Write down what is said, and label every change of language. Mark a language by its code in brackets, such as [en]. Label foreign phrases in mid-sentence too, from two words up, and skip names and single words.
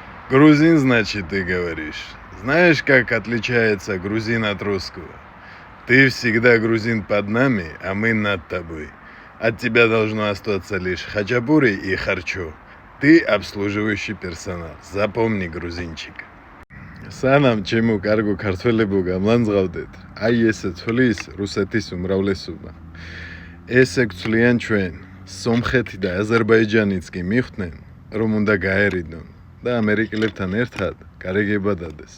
[ru] Грузин, значит, ты говоришь. Знаешь, как отличается грузин от русского? Ты всегда грузин под нами, а мы над тобой. От тебя должно остаться лишь хачапури и харчо. Ты обслуживающий персонал. Запомни, грузинчик. [ka] Სანამ ჩემო კარგო ქართველებო გამლანძღავდეთ, აი ესე თვლის რუსეთის უმრავლესობა. ესე გწლიან ჩვენ, სომხეთი და აზერბაიჯანიც კი მიხვდნენ, რომ უნდა გაერიდონ და ამერიკელებთან ერთად გარეგება დადეს.